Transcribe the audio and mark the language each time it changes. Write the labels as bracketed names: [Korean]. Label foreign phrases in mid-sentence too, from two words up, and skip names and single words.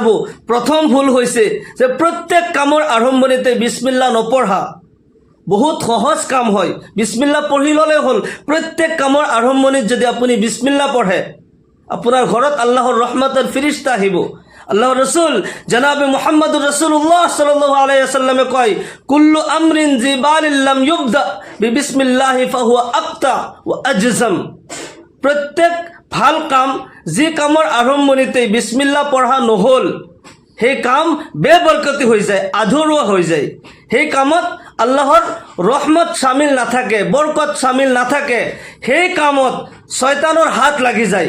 [Assamese] প্ৰথম ভুল হৈছে যে প্ৰত্যেক কামৰ আৰম্ভণিতে বিছমিল্লাহ নপঢ়া। বহুত সহজ কাম হয়, বিছমিল্লাহ পঢ়ি ল'লে হ'ল। প্ৰত্যেক কামৰ আৰম্ভণিত যদি আপুনি বিছমিল্লাহ পঢ়ে, আপোনাৰ ঘৰত আল্লাহৰ ৰহমতৰ ফিৰিস্তা আহিব। আল্লাহৰ ৰসুল জনাবে মুহাম্মদুৰ ৰাসূলুল্লাহ [Arabic] صلى الله عليه وسلم [Assamese] কয়, [Arabic] كل أمر ذي بال لم يبدأ ببسم الله فهو أقطع وأجذم. [Assamese] প্ৰত্যেক ভাল কাম যি কামৰ আৰম্ভণিতে বিছমিল্লাহ পঢ়া নহ'ল, সেই কাম বেবৰকতি হৈ যায়, আধৰুৱা হৈ যায়। সেই কামত আল্লাহৰ ৰহমত শামিল নাথাকে, বৰকত শামিল নাথাকে, সেই কামত শয়তানৰ হাত লাগি যায়।